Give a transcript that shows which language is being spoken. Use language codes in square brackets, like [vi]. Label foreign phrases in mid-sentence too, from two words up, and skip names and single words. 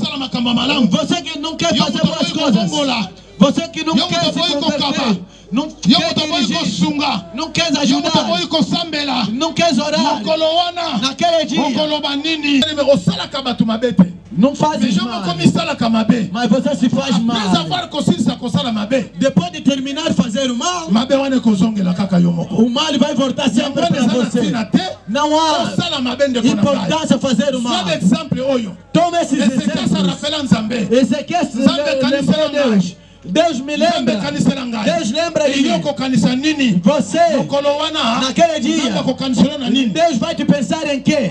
[pt] Você que não quer fazer boas coisas, você que não quer se converter, não quer dirigir, não quer ajudar, não quer orar naquele dia, não fazes mal, mas você se faz mal. Depois de terminar de fazer fazer o mal, [ln] mabe wana ekozongela kaka yo moko. [pt] o mal vai voltar sempre para você. Não há importância fazer o mal. Toma esses exemplos. Ezequiel se lembrou Deus. Deus me lembra. Deus lembra de mim. Você, naquele dia, Deus vai te pensar em quê?